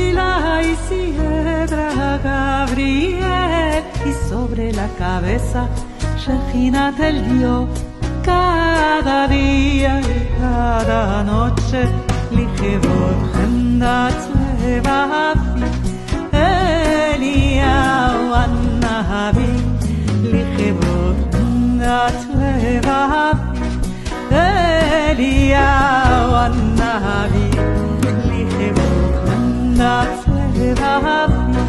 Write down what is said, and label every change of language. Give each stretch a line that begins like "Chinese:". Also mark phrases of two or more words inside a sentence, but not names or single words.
Spanish: la izquierda Gabriel, y sobre la cabeza Shejina del Dios, cada día y cada noche.
Hebrew: לכבוד חמדת לבבי אליהו הנביא, לכבוד חמדת לבבי אליהו הנביא, לכבוד חמדת לבבי